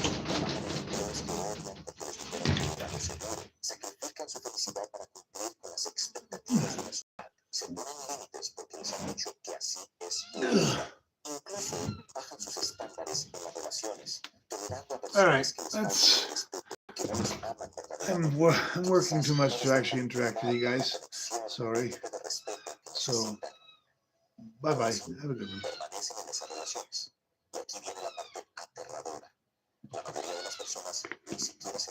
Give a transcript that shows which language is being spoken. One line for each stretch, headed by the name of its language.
Spanish: Trabajan en empleos que odian porque les dijeron que era lo seguro. Sacrifican su felicidad para cumplir con las expectativas de la sociedad. Se ponen límites porque les han dicho que así es la vida. Incluso bajan sus estándares en las relaciones, tolerando a personas que les faltan el respeto.
English: I'm working too much to actually interact with you guys. Sorry. So, bye-bye. Have a good one.
Spanish: Permanecen en esas relaciones. Y aquí viene la parte aterradora. La mayoría de las personas ni siquiera se